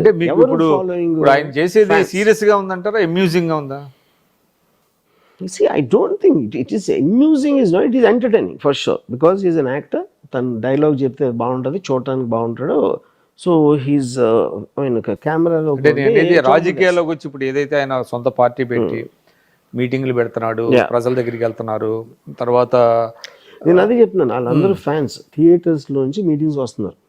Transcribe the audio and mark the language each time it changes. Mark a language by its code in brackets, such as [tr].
[te] అంటే మీకు ఇప్పుడు ఆయన చేసేది సీరియస్ గా ఉందంటారా, అమ్యూజింగ్ గా ఉందా? [en] See, I don't think it is amusing, is not, it is entertaining for sure because he is an actor. [te] తన డైలాగ్ చెప్తే బాగుంటుంది, చూడటానికి బాగుంటాడు. [en] so he's కెమెరాలో [te] రాజకీయాల్లోకి వచ్చి ఇప్పుడు ఏదైతే ఆయన సొంత పార్టీ పెట్టి మీటింగ్లు పెడుతున్నాడు, ప్రజల దగ్గరికి వెళ్తున్నారు, తర్వాత నేను అదే చెప్తున్నాను, వాళ్ళందరూ ఫ్యాన్స్ థియేటర్స్ లోంచి మీటింగ్స్ వస్తున్నారు.